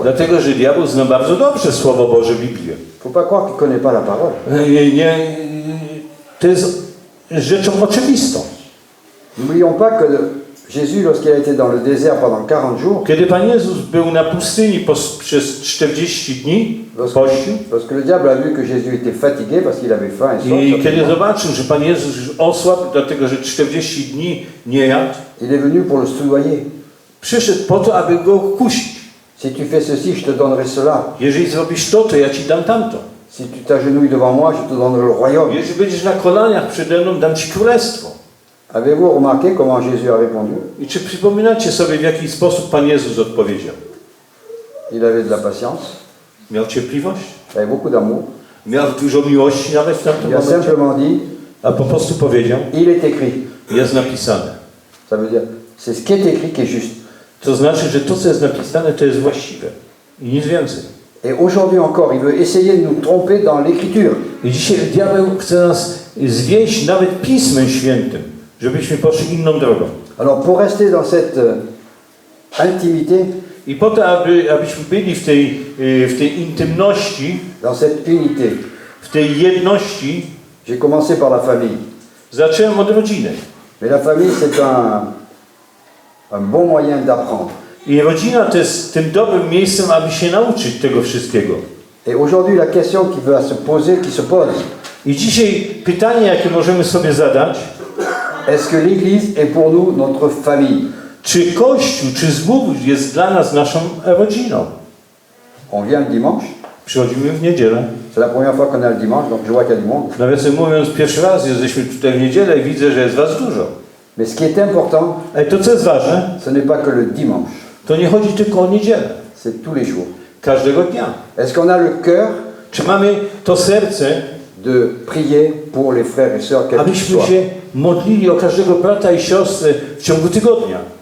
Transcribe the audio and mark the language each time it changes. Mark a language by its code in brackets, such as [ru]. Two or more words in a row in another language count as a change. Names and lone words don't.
[pl] Dlatego, że diabeł zna bardzo dobrze Słowo Boże, Biblię. [fr] Faut pas croire qu'il ne connaît pas la parole. [pl] To jest rzeczą oczywistą. [fr] N'oublions pas que Jésus, lorsqu'il a été dans le désert pendant 40 jours, [pl] Kiedy Pan Jezus był na pustyni przez 40 dni, pościł, [fr] lorsque le diable a vu que Jésus était fatigué parce qu'il avait faim et [pl] i [fr] soif, [pl] kiedy zobaczył, że Pan Jezus już osłabł, dlatego że 40 dni nie jadł, [fr] il est venu pour le soudoyer. [pl] przyszedł po to, aby go kusić. [fr] Si tu fais ceci, je te donnerai cela. [pl] Jeżeli zrobisz to, to ja ci dam tamto. [fr] Si tu t'agenouilles devant moi, je te donnerai le royaume. [pl] Jeżeli będziesz na kolaniach przede mną, dam ci królestwo. [fr] Avez-vous remarqué comment Jésus a répondu? [pl] I czy przypominacie sobie, w jaki sposób Pan Jezus odpowiedział? [fr] Il avait de la patience, [pl] Miał cierpliwość, [fr] il avait beaucoup d'amour. [pl] miał dużo miłości nawet w tamtym [fr] Il a [pl] momencie, [fr] simplement dit, [pl] a po prostu powiedział, [fr] il est écrit. [pl] jest napisane. [fr] Ça veut dire, c'est ce qui est écrit qui est juste. [pl] To znaczy, że to, co jest napisane, to jest właściwe. I nic więcej. [fr] Et aujourd'hui encore, il veut essayer de nous tromper dans l'écriture. [pl] I dzisiaj diabeł chce nas zwieść nawet Pismem Świętym, żebyśmy poszli inną drogą. [fr] Alors pour rester dans cette intimité, [pl] I po to, abyśmy byli w tej intymności, [fr] dans cette unité, [pl] w tej jedności, [fr] j'ai commencé par la famille. [pl] zacząłem od rodziny. [fr] Mais la famille, c'est un bon moyen d'apprendre. [pl] I rodzina to jest tym dobrym miejscem, aby się nauczyć tego wszystkiego. [fr] Et aujourd'hui, la question qui va se poser, qui se pose, [pl] I dzisiaj pytanie, jakie możemy sobie zadać, [fr] est-ce que l'Église est pour nous notre famille? [pl] czy Kościół, czy zbór jest dla nas naszą rodziną? [fr] On vient le dimanche, [pl] Przychodzimy w niedzielę. [fr] c'est la première fois qu'on a le dimanche, donc je vois qu'il y a du monde. [pl] Nawiasem mówiąc, pierwszy raz jesteśmy tutaj w niedzielę i widzę, że jest was dużo. [fr] Mais ce qui est important, [pl] Ale to, co jest ważne, [fr] ce n'est pas que le dimanche, [pl] to nie chodzi tylko o niedzielę. [fr] c'est tous les jours. [pl] Każdego dnia. [fr] Est-ce qu'on a le cœur [pl] Czy mamy to serce, [fr] de prier pour les frères et sœurs, quels qu'ils [pl] abyśmy [fr] soient? [pl] się modlili o każdego brata i siostrę w ciągu tygodnia?